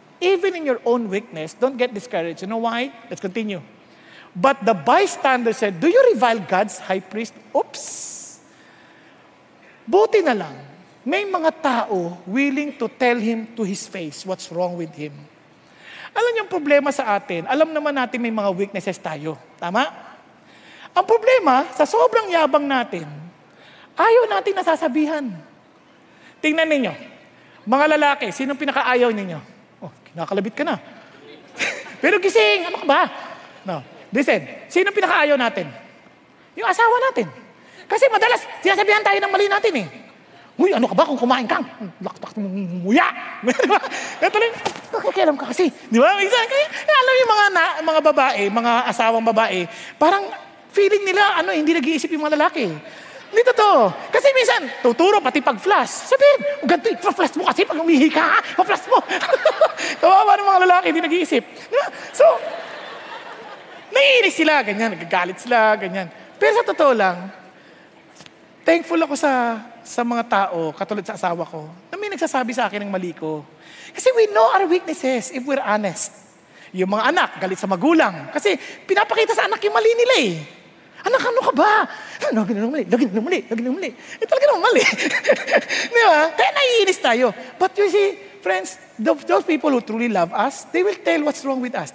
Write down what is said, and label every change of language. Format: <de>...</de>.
<en>Even in your own weakness, don't get discouraged. You know why? Let's continue. But the bystander said, do you revile God's high priest? Oops!</en> <tl>Buti na lang, may mga tao</tl> <en>willing to tell him to his face what's wrong with him.</en> <tl>Alam niyo ang problema sa atin, alam naman natin may mga weaknesses tayo. Tama? Ang problema, sa sobrang yabang natin, ayaw natin nasasabihan. Tingnan ninyo, mga lalaki, sinong pinakaayaw ninyo? Oh, kinakalabit ka na. Pero gising, ano ka ba? No. Listen, sinong pinakaayaw natin? Yung asawa natin. Kasi madalas, sinasabihan tayo ng mali natin eh. Uy, ano ka ba kung kumain kang? Laktak mong muya. Ito lang, nakikialam ka kasi. Di ba? Kaya alam yung mga babae, mga asawang babae, parang feeling nila, hindi nag-iisip yung mga lalaki. Hindi totoo. Kasi minsan, tuturo pati pag-flash. Sabihin, ganito, pa-flash mo kasi pag umihi ka, pa-flash mo. Kawawa ng mga lalaki, hindi nag-iisip. Di ba? So, naiinis sila, ganyan, nagagalit sila, ganyan. Pero sa totoo lang, thankful ako sa mga tao, katulad sa asawa ko, na may nagsasabi sa akin ng mali ko.</tl> <en>Kasi we know our weaknesses if we're honest.</en> <tl>Yung mga anak, galit sa magulang. Kasi pinapakita sa anak yung mali nila eh. Anak, ano ka ba? Lagi na mali. Talaga naman mali. Di ba? Kaya naiinis tayo.</tl> <en>But you see, friends, those people who truly love us, they will tell what's wrong with us.</en>